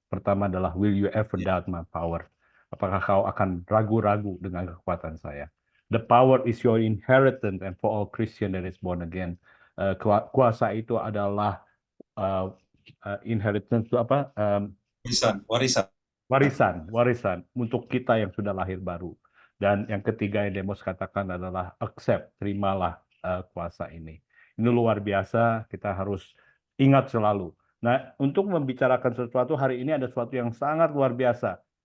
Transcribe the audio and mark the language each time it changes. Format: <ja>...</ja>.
<id>Pertama adalah,</id> <en>will you ever doubt my power?</en> <id>Apakah kau akan ragu-ragu dengan kekuatan saya?</id> <en>The power is your inheritance, and for all Christian that is born again.</en> <id>Kuasa itu adalah inheritance itu apa? Warisan untuk kita yang sudah lahir baru. Dan yang ketiga yang Demos katakan adalah accept, terimalah kuasa ini. Ini luar biasa, kita harus ingat selalu. Nah, untuk membicarakan sesuatu hari ini ada sesuatu yang sangat luar biasa.</id>